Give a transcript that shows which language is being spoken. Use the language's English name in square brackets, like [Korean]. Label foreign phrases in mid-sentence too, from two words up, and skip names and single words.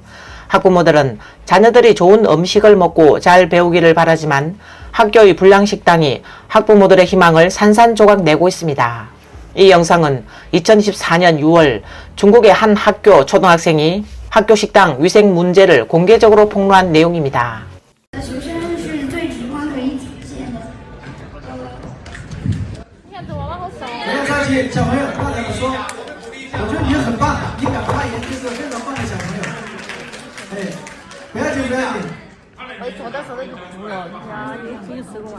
[Korean] 학부모들은 자녀들이 좋은 음식을 먹고 잘 배우기를 바라지만 학교의 불량식당이 학부모들의 희망을 산산조각 내고 있습니다. 이 영상은 2024년 6월 중국의 한 학교 초등학생이 학교 식당 위생 문제를 공개적으로 폭로한 내용입니다. [Chinese] 小朋友，刚才我说，我觉得你很棒，你敢发言就是非常棒的小朋友。哎，不要紧，不要紧。我到时候就服了，你看你挺吃过